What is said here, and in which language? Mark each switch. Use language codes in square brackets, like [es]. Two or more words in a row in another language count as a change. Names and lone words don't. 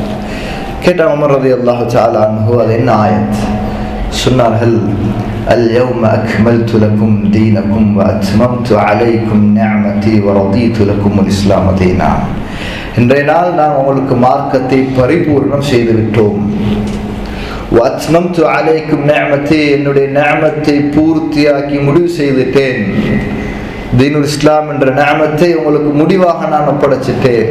[ta] கேட்டால் உமர் [ar] رضي الله تعالى عنه, [ta] அது என்ன ஆயத்? சொன்னார்கள், [ar] اليوم أكملت لكم دينكم وأتممت عليكم نعمتي ورضيت لكم الإسلام دينا. [ta] இன்றைய நாள் நான் உங்களுக்கு மார்க்கத்தை பரிபூர்ணம் செய்து விட்டோம். [ar] وأتممت عليكم نعمتي, [ta] என்னுடைய நிஅமத்தை பூர்த்தியாக்கி முடிவு செய்துட்டேன். [ar] دين الإسلام [ta] என்ற நிஅமத்தை உங்களுக்கு முடிவாக நான் ஒப்படைச்சிட்டேன்.